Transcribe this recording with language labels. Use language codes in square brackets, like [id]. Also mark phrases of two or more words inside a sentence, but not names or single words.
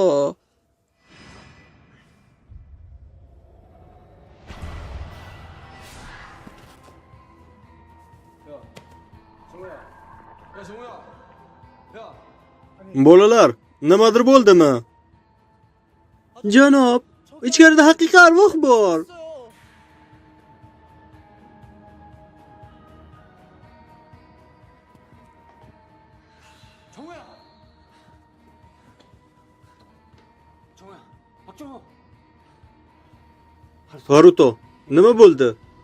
[uz] Bolalar, nimadir bo'ldimi? Janob, ichkarida haqiqiy arvoh bor. [ko] 정우야. 정우야. 박정우. [uz] Haruto, nima bo'ldi?